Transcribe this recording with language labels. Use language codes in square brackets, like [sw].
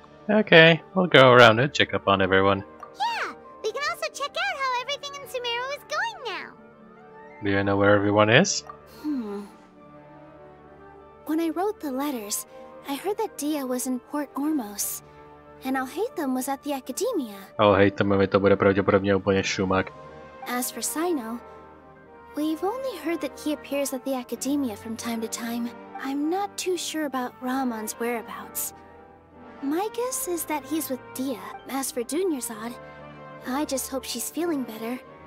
[en] Okay, we'll go around and check up on everyone. Yeah, we can also check out how everything in Sumeru is going now. Do you know where everyone is? When I wrote the letters, I heard that Dia was in Port Ormos, and Alhaitham was at the Academia. [cs] Alhaithamovi to bude pravděpodobně úplně šumak. [en] As for Sino, we've only heard that he appears at the Academia from time to time. I'm not too sure about Ramon's whereabouts. My guess is that he's with Dia. As for Dunyarzad, I just hope she's feeling better.